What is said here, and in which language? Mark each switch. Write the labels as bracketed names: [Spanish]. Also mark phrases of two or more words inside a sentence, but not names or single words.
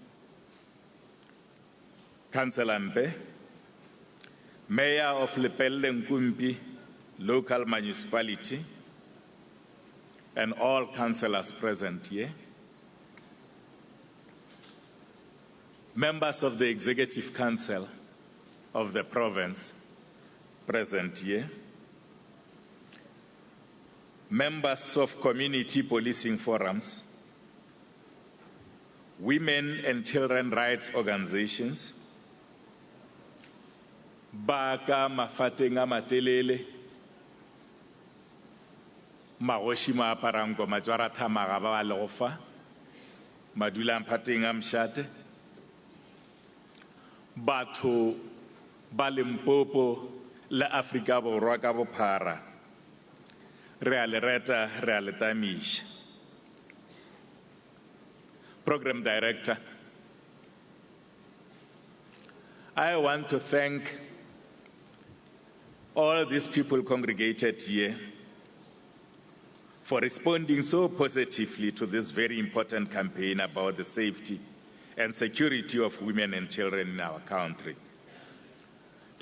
[English] Councillor Mbe, Mayor of Lepelle Nkumbi Local Municipality, and all councillors present here, members of the Executive Council of the province present here, members of community policing forums, women and children rights organizations, [Northern Sotho] baka mafateng a matelele, magoshi ma aparango majwara thamaga ba le go fa, madula mphateng a mšate, batho ba Limpopo le Afrika Borwa ka bophara, re a le reta, re a le tamiša. [English] Program Director, I want to thank all these people congregated here for responding so positively to this very important campaign about the safety and security of women and children in our country.